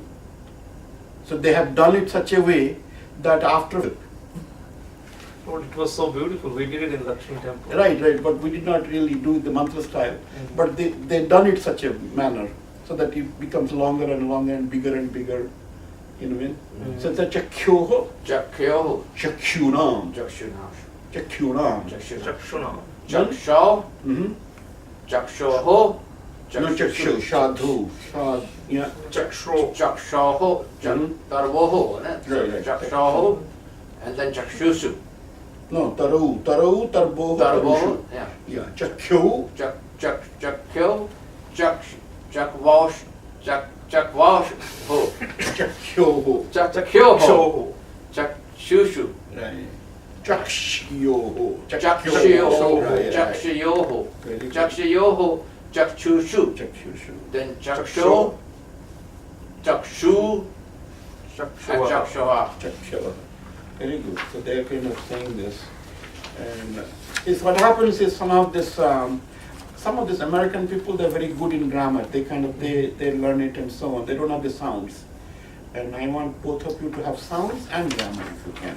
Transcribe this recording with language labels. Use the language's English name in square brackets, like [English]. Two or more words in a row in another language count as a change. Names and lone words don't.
[English] So they have done it such a way that after, Oh, it was so beautiful. We did it in Lakshmi temple. right, but we did not really do it the mantra style, but they done it such a manner so that it becomes longer and longer and bigger, you know what I mean? [Sanskrit] So it's a Chakyoho, Chakyoho, Chakyunam, Chakshunam. Chakyunam. Chakshuna, Chakshau, Mm-hmm. Chakshoho, No Chakshu, Shadhu, Shad, yeah. Chaksho, Chakshaho, Mhm. Tarvoho, [English] Right. [Sanskrit] Chakshaho, [English] and then [Sanskrit] Chakshushu. No, Taru, Tarboho, Tarvoho, yeah. Yeah, Chakyu, Chakyo, Chakwash, Chakwash, ho. Chakyoho, Chakyoho, Chakshushu, right. Chakshyoho, Chakshyoho, [English] right. [Sanskrit] Chakshyoho, [English] Very good. [Sanskrit] Chakshyoho, Chakshushu, Chakshushu. then Chaksho, Chakshu, and Chakshuva, Chakshaha. Chakshaha. [English] Very good. So they are kind of saying this. And is what happens is some of this American people, they're very good in grammar. They kind of, they learn it and so on. They don't have the sounds. And I want both of you to have sounds and grammar if you can.